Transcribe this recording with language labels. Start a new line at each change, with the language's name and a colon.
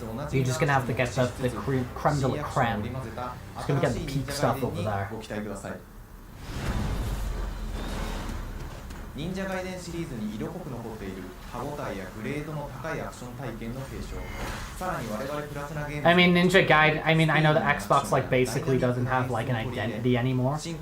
English: You're just gonna have to get the creme de la creme. Just gonna get the peak stuff over there.
Japanese: 忍者ガイデンシリーズに色濃く残っている歯応えやグレードの高いアクション体験の継承。さらに我々プラチナゲーム
English: I mean Ninja Gaiden, I mean I know that Xbox like basically doesn't have like an identity anymore.